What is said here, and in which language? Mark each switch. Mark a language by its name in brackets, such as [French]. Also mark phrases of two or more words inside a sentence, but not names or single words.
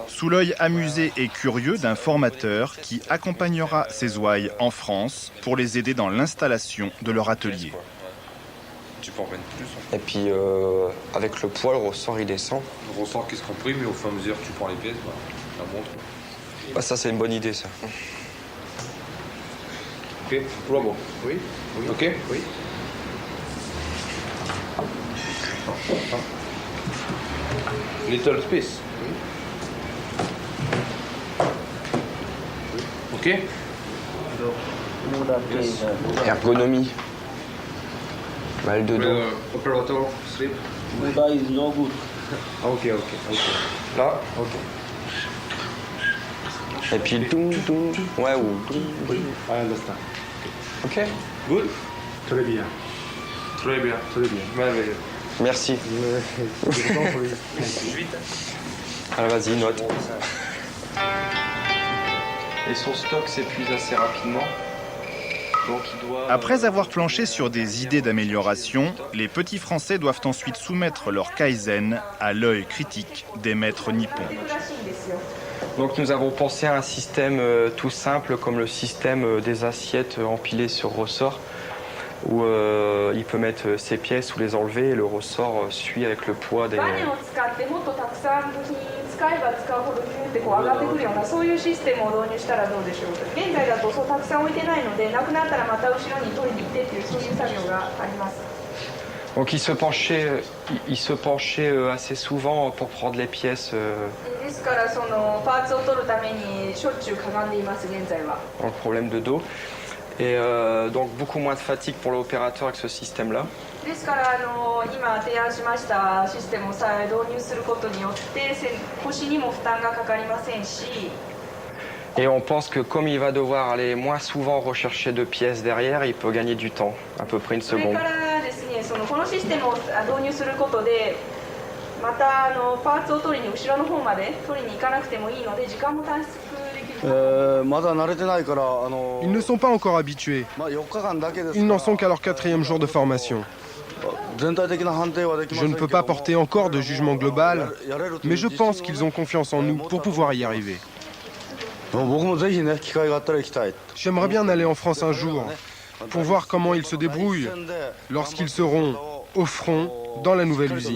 [French] Sous l'œil amusé et curieux d'un formateur qui accompagnera ces ouailles en France pour les aider dans l'installation de leur atelier. Tu peux en mettre plus. Et puis avec le poids, le ressort il descend. Le ressort qui se comprime, mais au fur et à mesure que tu prends les pièces, la montre. Bah, ça c'est une bonne idée ça. Ok, bravo. Oui. Ok. Oui. [English] Little space. Ok. Yes. [French] Ergonomie. Mal de dos. [English] Operator sleep. Buddha is no good. [French] Ok. Là. Ok. Et puis doum doum. Ouais ou doum. [English] I understand. Ok. Good. [French] Très bien. Merveilleux. Merci. Alors vas-y, note. Et son stock s'épuise assez rapidement. Donc il doit... Après avoir planché sur des idées d'amélioration, les petits Français doivent ensuite soumettre leur kaizen à l'œil critique des maîtres nippons. Donc nous avons pensé à un système tout simple comme le système des assiettes empilées sur ressort où il peut mettre ses pièces ou les enlever et le ressort suit avec le poids des... [Japanese] 使えば使うほどヒューってこう上がってくるようなそういうシステムを導入したらどうでしょう。現在だとそうたくさん置いてないのでなくなったらまた後ろに取りに行ってっていうそういう作業があります。 [French] Donc il se penchait assez souvent pour prendre les pièces. [Japanese] ですからそのパーツを取るためにしょっちゅうかがんでいます現在は。 [French] Donc problème de dos. Et donc beaucoup moins de fatigue pour l'opérateur avec ce système-là. [Japanese] ですから今提案しましたシステムをさえ導入することによって腰にも負担がかかりませんし。 [French] Et on pense que comme il va devoir aller moins souvent rechercher de pièces derrière, il peut gagner du temps, à peu près une [Japanese] それ [French] seconde. [Japanese] からですねこのシステムを導入することでまたパーツを取りに後ろの方まで取りに行かなくてもいいので時間も短縮できる。 [French] Ils ne sont pas encore habitués. Ils n'en sont qu'à leur 4e jour de formation. Je ne peux pas porter encore de jugement global, mais je pense qu'ils ont confiance en nous pour pouvoir y arriver. J'aimerais bien aller en France un jour pour voir comment ils se débrouillent lorsqu'ils seront au front dans la nouvelle usine.